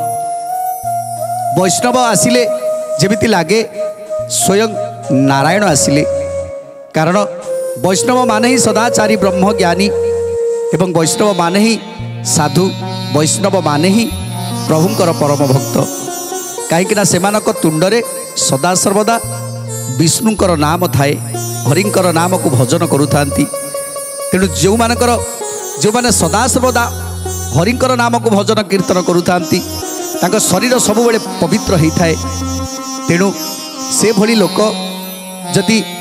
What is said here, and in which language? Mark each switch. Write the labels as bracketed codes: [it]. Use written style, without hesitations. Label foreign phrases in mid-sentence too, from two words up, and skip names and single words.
[or] ବୈଷ୍ଣବ ଆସିଲେ ଯେମିତି ଲାଗେ ସ୍ୱୟଂ ନାରାୟଣ ଆସିଲେ କାରଣ ବୈଷ୍ଣବ ମାନେ ହି ସଦାଚାରୀ ବ୍ରହ୍ମଜ୍ଞାନୀ ଏବଂ ବୈଷ୍ଣବ ମାନେ ହି ସାଧୁ ବୈଷ୍ଣବ ମାନେ ହି ପ୍ରଭୁଙ୍କର ପରମ ଭକ୍ତ কাହିଁକିନା ସେମାନଙ୍କ ତୁଣ୍ଡରେ ସଦାସର୍ବଦା ବିଷ୍ଣୁଙ୍କର ନାମ ଥାଏ ହରିଙ୍କର ନାମକୁ ଭଜନ କରୁଥାନ୍ତି ତେଣୁ ଯେଉଁମାନେ ସଦାସର୍ବଦା ହରିଙ୍କର ନାମକୁ ଭଜନ କୀର୍ତ୍ତନ କରୁଥାନ୍ତି ତାଙ୍କ ଶରୀର ସବୁବେଳେ ପବିତ୍ର ହୋଇଥାଏ ତେଣୁ ସେଭଳି ଲୋକ ଯଦି